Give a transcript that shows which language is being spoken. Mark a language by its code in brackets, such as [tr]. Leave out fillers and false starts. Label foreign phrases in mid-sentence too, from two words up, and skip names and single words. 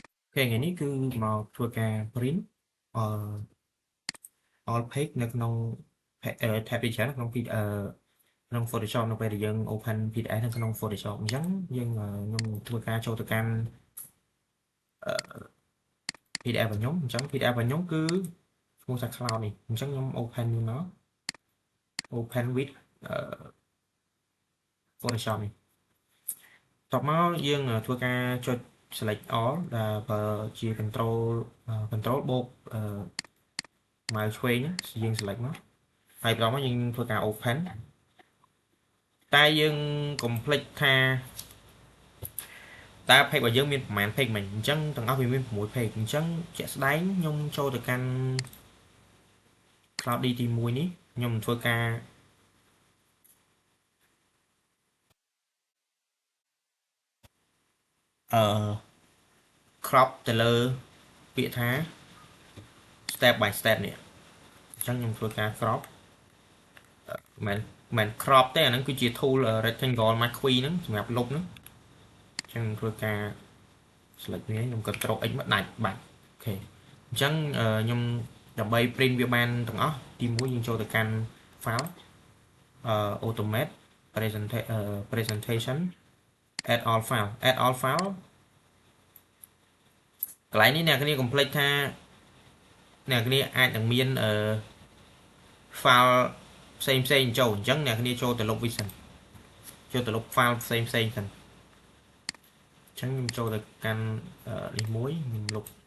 [km] Okay, ngàyនេះគឺមកធ្វើការ [en] print all all page [km] នៅក្នុង tab ជាច្រើនក្នុងក្នុង Photoshop នៅពេលដែលយើង [en] open PDF [km] នៅក្នុង Photoshop អញ្ចឹងយើងខ្ញុំធ្វើការចូលទៅកាន់ PDF របស់ខ្ញុំអញ្ចឹង PDF របស់ខ្ញុំគឺឈ្មោះថា cloud នេះអញ្ចឹងខ្ញុំ open វាមក [en] open with Photoshop [km] នេះតបមកយើងធ្វើការចុច [en] select all [km] ដែលបើជា control បូកម៉ៅឆ្វេងយើង select មកហើយបន្តមកយើងធ្វើការ open តែយើងកុំភ្លេចថា តើ page របស់យើងមានប្រហែល page មិនអញ្ចឹងទាំងអស់វាមាន6 page អញ្ចឹងជាក់ស្ដែងខ្ញុំចូលទៅកាន់ Cloud D ទី1នេះខ្ញុំធ្វើការ crop ទៅលើពាក្យថា [en] step by step [km] នេះអញ្ចឹងខ្ញុំធ្វើការ crop មិន crop ទេ អាហ្នឹងគឺជា [en] tool rectangle marquee [km] ហ្នឹងសម្រាប់លុបហ្នឹងអញ្ចឹងធ្វើការ select វាខ្ញុំ [en] control x [km] មកដាច់បាត់អូខេអញ្ចឹងខ្ញុំដើម្បី print វាបានទាំងអស់ទី1យើងចូលទៅកាន់ [en] file automate presentation add all file [km] កន្លែងនេះអ្នកគ្នាកុំភ្លេចថាអ្នកគ្នាអាចនឹងមាន file ផ្សេងចូលអញ្ចឹងអ្នកគ្នាចូលទៅលុបវាសិនចូលទៅលុប file ផ្សេងសិនអញ្ចឹងខ្ញុំចូលទៅកាន់នេះមួយខ្ញុំលុប